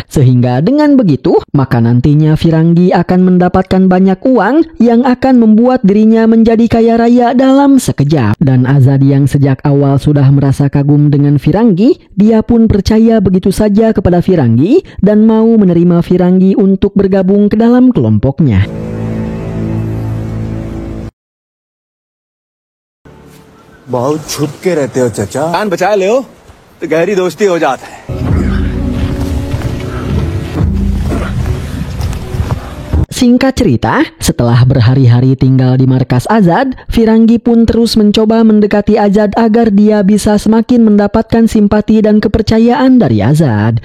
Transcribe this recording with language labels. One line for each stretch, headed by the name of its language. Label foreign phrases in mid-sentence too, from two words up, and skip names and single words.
Indonesian: Sehingga dengan begitu, maka nantinya Firangi akan mendapatkan banyak uang yang akan membuat dirinya menjadi kaya raya dalam sekejap. Dan Azad yang sejak awal sudah merasa kagum dengan Firangi, dia pun percaya begitu saja kepada Firangi dan mau menerima Firangi untuk bergabung ke dalam kelompoknya.
Hindi: बहुत छुप के रहते हो चाचा। जान बचा ले हो तो गहरी दोस्ती हो जाता है।
Indonesian: Singkat cerita, setelah berhari-hari tinggal di markas Azad, Firangi pun terus mencoba mendekati Azad agar dia bisa semakin mendapatkan simpati dan kepercayaan dari Azad.